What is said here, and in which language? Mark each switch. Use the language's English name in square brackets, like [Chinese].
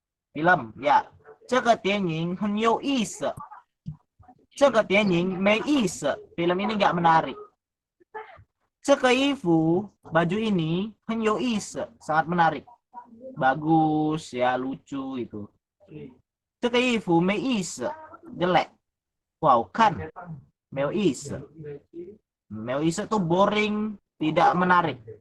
[Indonesian] Film ya. [Chinese] 这个电影很有意思。这个电影没意思。 [Indonesian] Film ini nggak menarik. [Chinese] 这个衣服 [Indonesian] baju ini [Chinese] 很有意思， [Indonesian] sangat menarik. Bagus ya, lucu itu. [Chinese] 这个衣服没意思， [Indonesian] jelek. Wow, kan [Chinese] 没有意思。 没有意思 [Indonesian] itu boring, tidak menarik.